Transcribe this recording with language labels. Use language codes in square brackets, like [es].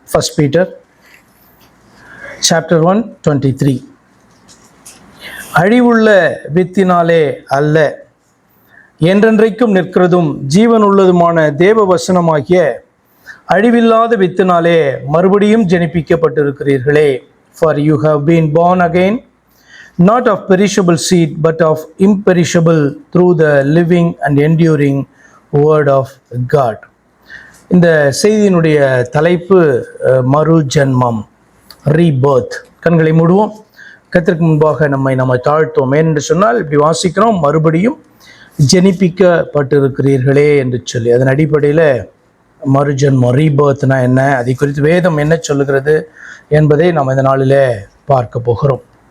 [ta] 1 Peter chapter 1:23. அழிவுள்ள வித்தினாலே அல்ல, என்றென்றைக்கும் நிற்கிறதும் ஜீவன் உள்ளதுமான தேவ வசனமாகிய அழிவில்லாத வித்தினாலே மறுபடியும் ஜெனிப்பிக்கப்பட்டிருக்கிறீர்களே. [en] For you have been born again, not of perishable seed, but of imperishable, through the living and enduring word of God. [ta] இந்த செய்தியினுடைய தலைப்பு மறு ஜென்மம், ரீபர்த். கண்களை மூடுவோம். கர்த்தருக்கு முன்பாக நம்மை தாழ்த்துவோம். ஏனென்று சொன்னால் இப்படி வாசிக்கிறோம், மறுபடியும் ஜெனிப்பிக்கப்பட்டிருக்கிறீர்களே என்று சொல்லி. அதன் அடிப்படையில் மறுஜென்மம், ரீபர்த்னா என்ன, அதை குறித்து வேதம் என்ன சொல்லுகிறது என்பதை நாம் இந்த நாளில் பார்க்க போகிறோம்.